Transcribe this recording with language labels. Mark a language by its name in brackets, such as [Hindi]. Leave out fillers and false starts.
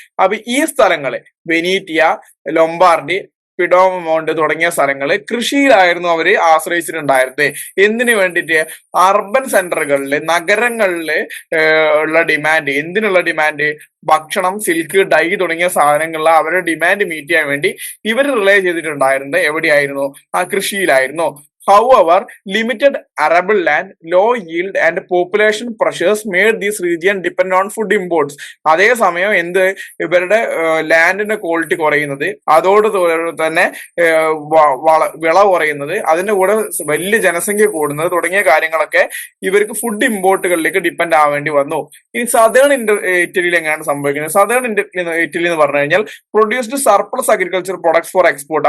[Malayalam] അപ്പൊ ഈ സ്ഥലങ്ങള് വെനീറ്റിയ, ലൊംബാർഡി, പിഡോമോണ്ട് തുടങ്ങിയ സ്ഥലങ്ങള് കൃഷിയിലായിരുന്നു അവര് ആശ്രയിച്ചിട്ടുണ്ടായിരുന്നത്. എന്തിനു വേണ്ടിയിട്ട്? അർബൻ സെന്ററുകളിൽ, നഗരങ്ങളിൽ ഉള്ള ഡിമാൻഡ്. എന്തിനുള്ള ഡിമാൻഡ്? ഭക്ഷണം, സിൽക്ക്, ഡൈ തുടങ്ങിയ സാധനങ്ങളിലെ അവരുടെ ഡിമാൻഡ് മീറ്റ് ചെയ്യാൻ വേണ്ടി ഇവർ റിലേ ചെയ്തിട്ടുണ്ടായിരുന്നത് എവിടെയായിരുന്നു? ആ കൃഷിയിലായിരുന്നു. [English] However, limited arable land, low yield and population pressures made this region depend on food imports. [Malayalam] അതേസമയം ഇവരുടെ ലാൻഡിന്റെ ക്വാളിറ്റി കുറയുന്നത്, അതോട് തന്നെ വിള കുറയുന്നത്, അതിന്റെ കൂടെ വലിയ ജനസംഖ്യ കൂടുന്നത് തുടങ്ങിയ കാര്യങ്ങളൊക്കെ ഇവർക്ക് ഫുഡ് ഇമ്പോർട്ടുകളിലേക്ക് ഡിപ്പെൻഡ് ആവേണ്ടി വന്നു. ഇനി സദേൺ ഇറ്റലിയിൽ എങ്ങനെയാണ് സംഭവിക്കുന്നത്? സദേൺ ഇറ്റലി എന്ന് പറഞ്ഞു കഴിഞ്ഞാൽ [English] Produced surplus agriculture products for export.